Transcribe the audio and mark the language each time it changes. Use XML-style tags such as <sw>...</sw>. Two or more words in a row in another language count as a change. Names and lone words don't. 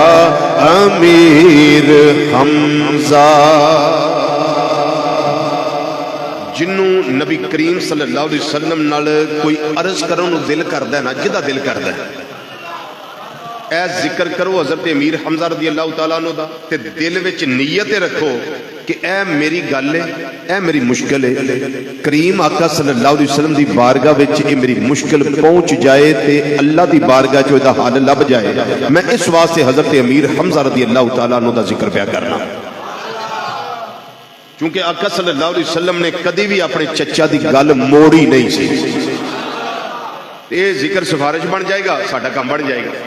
<pa>امیر حمزہ جنوں نبی کریم</pa> <ar>صلی اللہ علیہ وسلم</ar> <pa>نال کوئی عرض کرو نو دل کردہ ہے نا جدہ دل کردہ ہے اے ذکر کرو حضرت امیر حمزہ</pa> <ar>رضی اللہ تعالیٰ عنہ</ar> <pa>دا تے دل وچ نیت رکھو کہ اے میری گل ہے اے میری مشکل ہے کریم آقا</pa> <ar>صلی اللہ علیہ وسلم</ar> <pa>دی بارگاہ وچ اے میری مشکل پہنچ جائے تے اللہ دی بارگاہ چو دا حال لب جائے میں اس واسطے حضرت امیر حمزہ</pa> <ar>رضی اللہ تعالیٰ عنہ</ar> <pa>دا ذکر پیا کرنا کیونکہ آقا</pa> <ar>صلی اللہ علیہ وسلم</ar> <pa>نے کدی بھی اپنے چچا دی گل موڑی نہیں سی</pa> <ur>یہ ذکر سفارش بن جائے گا ساڈا کام بن جائے گا</ur>